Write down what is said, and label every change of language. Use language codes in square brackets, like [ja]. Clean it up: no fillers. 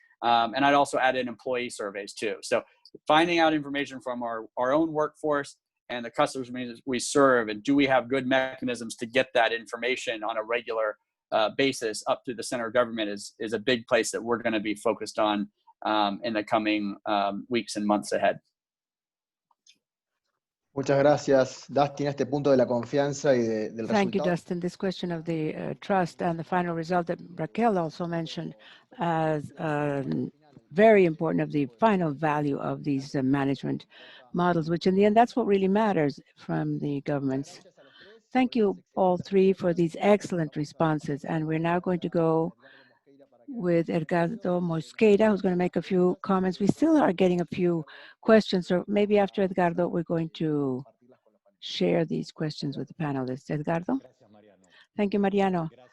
[en] And I'd also add in employee surveys too. So finding out information from our own workforce and the customers we serve, and do we have good mechanisms to get that information on a regular basis up to the center of government is a big place that we're going to be focused on in the coming weeks and months ahead. [es] Muchas gracias, Dustin, este punto de la confianza y del resultado. [en] Thank you, Dustin. This question of the trust and the final result that Raquel also mentioned as very important of the final value of these management models, which in the end, that's what really matters from the governments. Thank you all three for these excellent responses. And we're now going to go with Edgardo Mosqueira, who's going to make a few comments. We still are getting a few questions, or maybe after Edgardo, we're going to share these questions with the panelists. Edgardo? Thank you, Mariano.